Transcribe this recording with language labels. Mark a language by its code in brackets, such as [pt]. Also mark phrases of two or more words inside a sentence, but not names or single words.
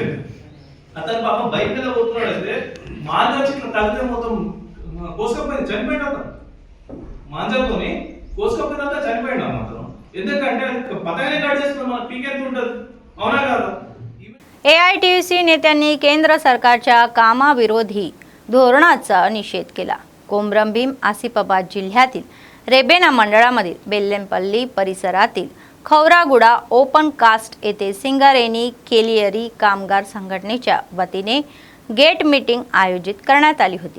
[te] అతను పాపం బైక్ మీద పోతున్నాడు. అయితే మాంజా వచ్చి ఇట్లా తగ్గితే మొత్తం కోసుకపోయింది, చనిపోయాడు. అతను మాంజాతోని కోసుకపోయినంత చనిపోయాడు అతను. ఎందుకంటే పతానే కాడ్ చేసుకుని మన పీక్ ఎంత ఉంటుంది, అవునా కదా. [mr] AITUC नेत्यांनी केंद्र सरकारच्या कामाविरोधी धोरणाचा निषेध केला. कोमरम भीम आसिफाबाद जिल्ह्यातील रेबेना मंडळामधील बेल्लेंपल्ली परिसरातील खौरागुडा [en] open cast [mr] येथे सिंगारेनी केलियरी कामगार संघटनेच्या वतीने [en] gate meeting [mr] आयोजित करण्यात आली होती.